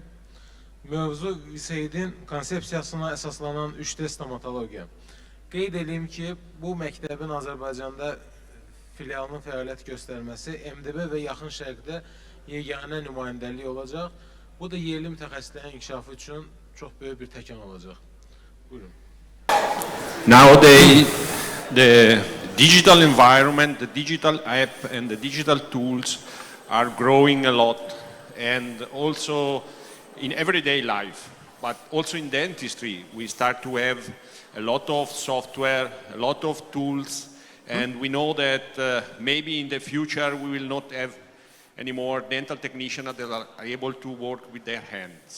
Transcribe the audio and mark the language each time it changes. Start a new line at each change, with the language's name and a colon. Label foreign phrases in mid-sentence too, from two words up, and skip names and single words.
Azerbaijani: Mövzu VYANA konsepsiyasına əsaslanan 3D stomatologiya. Qeyd edeyim ki, bu məktəbin Azərbaycanda filialının fəaliyyət göstərməsi MDB və yaxın şərqdə yeganə nümayəndəlik olacaq. Bu da yerli mütəxəssislərin inkişafı üçün çox böyük bir təkan olacaq. Buyurun.
English: Nowadays, the digital environment, the digital app and the digital tools are growing a lot, and also in everyday life, but also in dentistry, we start to have a lot of software, a lot of tools, and we know that maybe in the future we will not have any more dental technicians that are able to work with their hands.